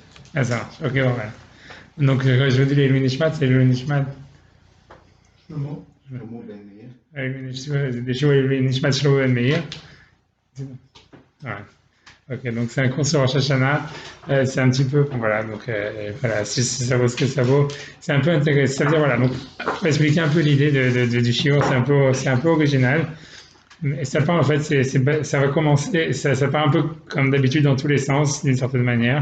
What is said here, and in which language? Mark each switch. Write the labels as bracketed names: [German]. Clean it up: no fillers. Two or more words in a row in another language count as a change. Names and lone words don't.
[French] Ah, ça marche. Ok, bon, voilà. Donc, je vous dis les [Hebrew] לעילוי נשמת, [French] c'est le Nishmat. Shlomo Ben Meir. Des Shlomo [Hebrew] לעילוי נשמת [French] Shlomo Ben Meir. Ouais. Ok, donc c'est un cours sur Rosh Hashanah. C'est un petit peu, voilà, donc voilà, si ça vaut ce que ça vaut. C'est un peu intéressant. Ça veut dire, voilà, donc pour expliquer un peu l'idée du shiur, c'est un peu original. Et ça part en fait, ça va commencer, ça part un peu comme d'habitude dans tous les sens, d'une certaine manière.